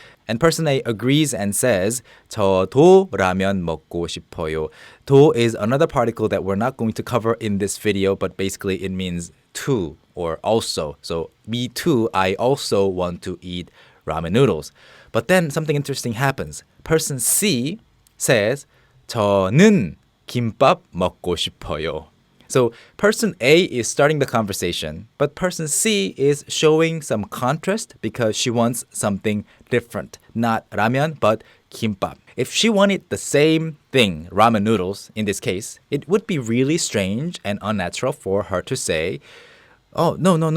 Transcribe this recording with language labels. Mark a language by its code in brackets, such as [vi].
[en] And person A agrees and says, [ko] 저도 라면 먹고 싶어요. [en] 도 is another particle that we're not going to cover in this video, but basically it means too or also. So me too, I also want to eat ramen noodles. But then something interesting happens. Person C says, [ko] 저는 김밥 먹고 싶어요. [en] So person A is starting the conversation, but person C is showing some contrast because she wants something different. Not ramen, but kimbap. If she wanted the same thing, ramen noodles in this case, it would be really strange and unnatural for her to say, oh, no.